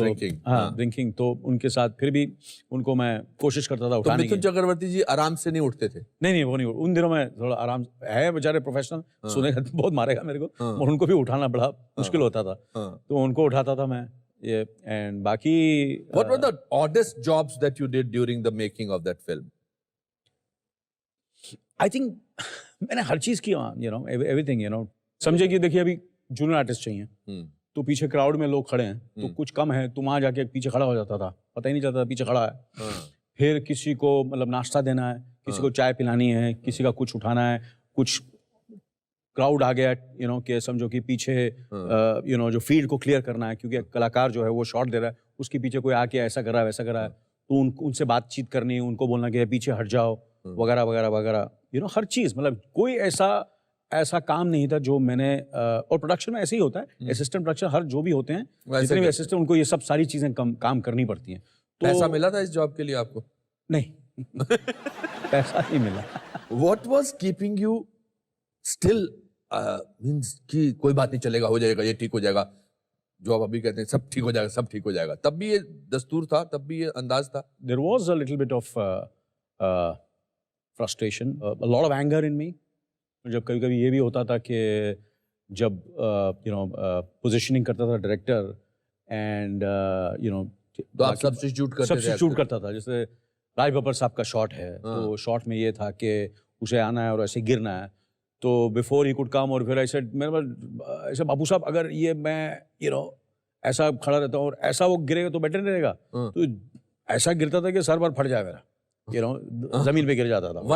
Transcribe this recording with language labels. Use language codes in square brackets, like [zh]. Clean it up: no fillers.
[en] drinking, [hi] हाँ, हाँ। Drinking, तो उनके साथ फिर भी उनको मैं कोशिश करता था तो उठाने की। मिथुन चक्रवर्ती जी आराम से नहीं उठते थे? नहीं वो नहीं, उन दिनों में थोड़ा आराम है, बेचारे प्रोफेशनल, सुनेगा तो बहुत मारेगा मेरे को, और उनको भी उठाना बड़ा मुश्किल होता था, तो उनको उठाता था मैं ये। एंड बाकी [en] What were the oddest jobs that you did during the making of that film? I think मैंने हर चीज की, you know everything, you know, [hi] समझे कि देखिए अभी जूनियर आर्टिस्ट चाहिए, तो पीछे क्राउड में लोग खड़े हैं, तो कुछ कम है, तो वहां जाके पीछे खड़ा हो जाता था, पता ही नहीं चलता था पीछे खड़ा है। फिर किसी को मतलब नाश्ता देना है, किसी को चाय पिलानी है, किसी का कुछ उठाना है, कुछ क्राउड आ गया, यू नो, कि समझो कि पीछे यू नो जो फील्ड को क्लियर करना है, क्योंकि कलाकार जो है वो शॉट दे रहा है, उसके पीछे कोई आके ऐसा कर रहा है वैसा कर रहा है, तो उनसे बातचीत करनी है, उनको बोलना कि पीछे हट जाओ वगैरह वगैरह वगैरह, यू नो, हर चीज़, मतलब कोई ऐसा काम नहीं था जो मैंने और प्रोडक्शन में ऐसे ही होता है, असिस्टेंट प्रोडक्शन हर जो भी होते हैं, जितने भी असिस्टेंट, उनको ये सब सारी चीज़ें काम करनी पड़ती हैं। तो पैसा मिला था इस जॉब के लिए आपको? नहीं पैसा नहीं मिला। [en] What was keeping you still means [hi] कि कोई बात नहीं, चलेगा, हो जाएगा, ये ठीक हो जाएगा, जो आप अभी कहते हैं सब ठीक हो जाएगा, सब ठीक हो जाएगा, तब भी ये दस्तूर था, तब भी ये अंदाज था? [en] There was a little bit of frustration, a lot of anger in me. [hi] जब कभी कभी ये भी होता था कि जब यू नो पोजीशनिंग करता था डायरेक्टर, एंड यू नो, तो आप सब्स्टिट्यूट करता था, जैसे राज बब्बर साहब का शॉट है, तो शॉट में ये था कि उसे आना है और ऐसे गिरना है, तो [en] before ही could come, [hi] और फिर ऐसे मेरे पास ऐसे, बाबू साहब अगर ये मैं यू नो ऐसा खड़ा रहता हूँ और ऐसा वो गिरेगा तो बेटर नहीं रहेगा, तो ऐसा गिरता था कि सर बार फट जाए मेरा, यू नो, जमीन पे गिर जाता था।